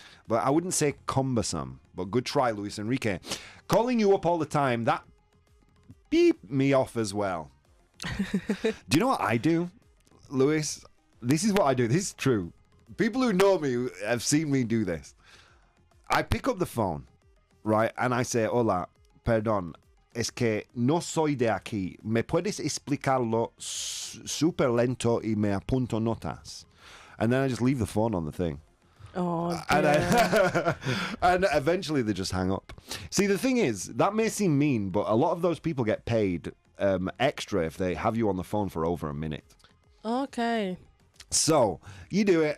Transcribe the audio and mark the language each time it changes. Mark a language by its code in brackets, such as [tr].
[en] But I wouldn't say cumbersome. But good try, Luis Enrique. Calling you up all the time, that beep me off as well. Do you know what I do, Luis? This is what I do. This is true. People who know me have seen me do this. I pick up the phone, right? And I say, [es] hola, perdón. Es que no soy de aquí. ¿Me puedes explicarlo súper lento y me apunto notas? [en] And then I just leave the phone on the thing. Oh, and eventually they just hang up. See, the thing is, that may seem mean, but a lot of those people get paid extra if they have you on the phone for over a minute. Okay. So, you do it.